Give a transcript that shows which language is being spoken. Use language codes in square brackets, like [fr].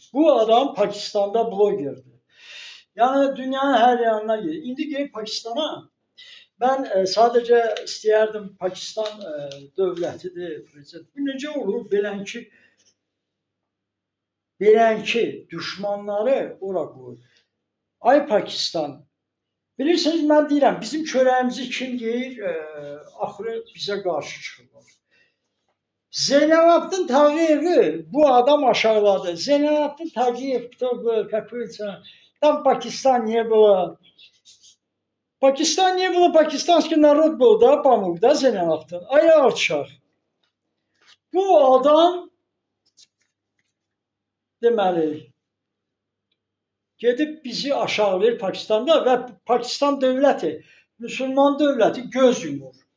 [tr] Bu adam Pakistan'da blogerdi. Yani dünyanın her yanına gidiyor. İndi gelip Pakistan'a. Ben sadece [az] istəyərdim Pakistan dövlətidir, prezident. Bu necə olur? Belənkə düşmanları ora qoyur. Ay Pakistan, bilirsiniz mən deyirəm, bizim çörəyimizi kim yeyir? Axırı bizə qarşı çıxırlar. Zeynalabdin Tağıyevi bu adam aşağıladı. [ru] Zeynalabdin Tağıyev, как говорится, там Pakistan не было. Pakistan не было, пакистанский народ был, да, помог, да, Zeynalabdin? [az] Ay alçaq. Bu adam deməli gedib bizi aşağılayır Pakistanda və Pakistan dövləti, Müslüman dövləti göz yumur.